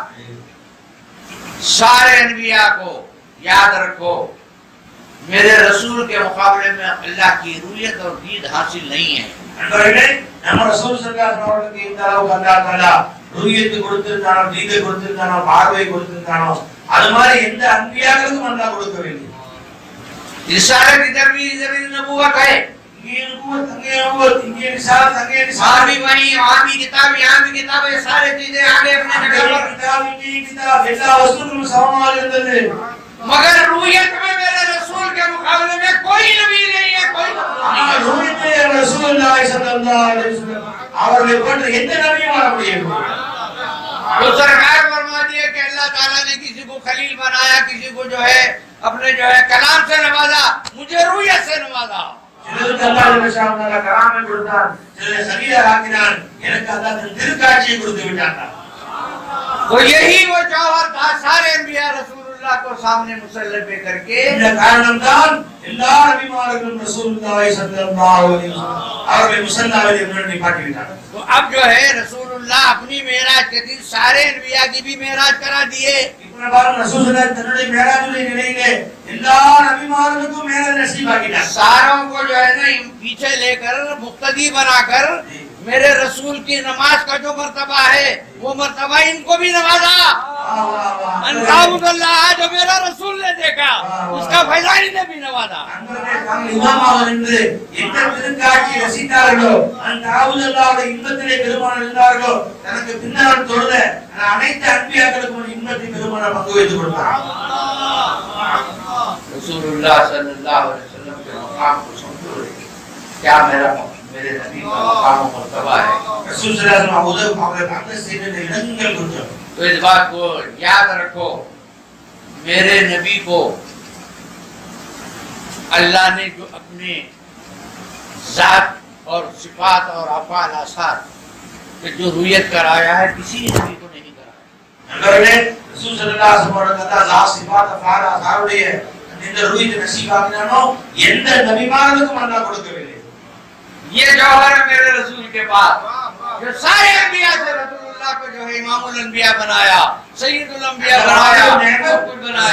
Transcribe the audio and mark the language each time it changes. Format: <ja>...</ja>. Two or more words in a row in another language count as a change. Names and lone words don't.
<hi>सारे अनबिया को याद रखो, मेरे रसूल के मुकाबले में अल्लाह की रूयत और दीद हासिल नहीं है।</hi> <ta>நண்பர்களே, நம்ம ரசூல்</ta> <ar>صلى الله عليه وسلم</ar> <ta>இந்த அளவுக்கு</ta> <ar>الله تعالى</ar> <ta>ரூயத் கொடுத்திருந்தானோ, தீதை கொடுத்திருந்தானோ, பார்வை கொடுத்திருந்தானோ, அது மாதிரி எந்த அன்பியாக்களுக்கும் அல்லாஹ் கொடுக்கவில்லை.</ta> <hi>रिसालत इधर भी नबूवत है,</hi> <ta>இங்கே நபுவத், அங்கே நபுவத், இங்கே ரிசாலத், அங்கே</ta> <hi>वहाँ</hi> <ta>ரிசாலத்.</ta> <hi>भी वही, वहाँ भी किताब, यहाँ भी किताब, ये सारे चीजें आगे अपने जगह पर।</hi> <ta>கிதாப், இங்கே கிதாப், எல்லா வஸ்துக்களும் சமமாக இருந்தது.</ta> <hi>मगर रूयत में मेरे रसूल के मुकाबले में कोई नबी नहीं है, कोई</hi> <ta>ஆனால் ரூயத்திலே</ta> <ar>رسول الله صلى الله عليه وسلم</ar> <ta>அவர்களை போன்ற எந்த நபியும் வர முடியவில்லை.</ta> <hi>तो सरकार फरमा दिया कि</hi> <ar>الله تعالى</ar> <hi>ने किसी को खलील बनाया, किसी को जो है अपने जो है कलाम से नवाजा, मुझे रूयत से नवाजा।</hi> <ta>சிலருக்கு</ta> <ar>الله جل شأنه تعالى</ar> <ta>கலாமை கொடுத்தான், சிலரை சலீலா ஆக்கினான், எனக்கு அல்லாஹ் தன் திருக்காட்சியை கொடுத்து விட்டான்.</ta> <hi>तो यही वो जौहर था, सारे अम्बिया रसूलुल्लाह को सामने मुसल्ले पे करके</hi> <ta>இந்த காரணம்தான் எல்லா நபிமார்களும்</ta> <ar>رسول الله صلى الله عليه وسلم</ar> <ta>அவர்களை முஸல்லாவிலே முன்னாடி நிப்பாட்டி விட்டார்கள்.</ta> <hi>तो अब जो है रसूलुल्लाह अपनी मेराज के दिन सारे अम्बिया की भी मेराज करा दिए।</hi> <ta>இப்ப பாருங்க, ரசூலுல்லாஹ் தன்னுடைய மேராஜுடைய நிலையிலே எல்லா நபிமார்களுக்கும் மேராஜ் நசீபாக்கிட்டார்.</ta> <hi>सारों को जो है ना पीछे लेकर मुक्तदी बनाकर मेरे रसूल की नमाज का जो मर्तबा है वो मर्तबा इनको भी नवाजा। अल्लाह जो मेरा रसूल ने देखा उसका फैजानी ने भी नवाजा।</hi> <ta>அன்பர்களே, தாங்கள் இமாமாக நின்று எந்த திருக்காட்சியை ரசித்தார்களோ, அந்த தாவூதுல்லாஹ்வுடைய இன்பத்திலே பெருமானார் இருந்தார்களோ, தனக்கு பின்னால் தொழுத அனைத்து அன்பியாக்களுக்கும் இன்பத்தை பெருமானார் பங்கு வைத்துக் கொடுத்தார்.</ta> <ar>رسول الله صلى الله عليه وسلم</ar> <hi>के मकाम को समझो, क्या मेरे नबी का मकाम और मर्तबा है।</hi> <ta>ரசூல்</ta> <ar>صلى الله عليه وسلم</ar> <ta>அவர்களுக்கு அந்தஸ்து என்ன இடங்கள் கொஞ்சம்.</ta> <hi>तो इस बात को याद रखो, मेरे नबी को अल्लाह ने जो अपने जात और सिफात और अफ़ाल आसार पे जो रूयत कराया है किसी नबी को नहीं कराया।</hi> <ta>நண்பர்களே, ரசூல்</ta> <ar>صلى الله عليه وسلم</ar> <ta>ஜாத் சிஃபாத் அஃஆல் ஆசாருடைய இந்த ரூயத் நசீபாக்கினானோ எந்த நபிமார்களுக்கும் அல்லாஹ் கொடுக்கவில்லை.</ta> <hi>ये जौहर है मेरे रसूल के पास, जो सारे अंबिया से रसूलुल्लाह को जो है</hi> <ar>إمام الأنبياء</ar> <hi>बनाया,</hi> <ar>سيد الأنبياء</ar> <hi>बनाया, सब कुछ बनाया।</hi>